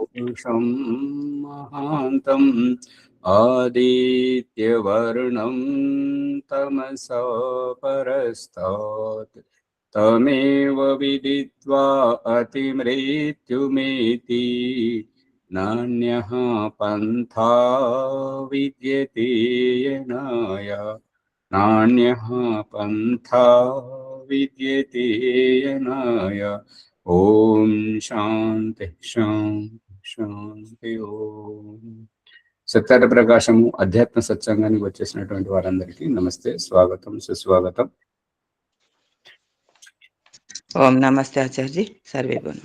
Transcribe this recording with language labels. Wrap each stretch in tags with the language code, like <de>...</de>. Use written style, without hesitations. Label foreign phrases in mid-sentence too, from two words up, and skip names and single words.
<sa>पुरुषं महान्तं आदित्यवर्णं तमसा परस्तात् तमेव विदित्वा अतिमृत्युमेति नान्यः पन्था विद्यते यनाय नान्यः पन्था विद्यते यनाय। ఓం శాంతి శాంతి శాంతి ఓం.</sa> <te>సత్యార్థ ప్రకాశము అధ్యాత్మ సత్సంగానికి వచ్చేసినటువంటి వారందరికీ నమస్తే, స్వాగతం, సుస్వాగతం.</te> <sa>ఓం నమస్తే ఆచార్య. సర్వే భవन्तు.</sa>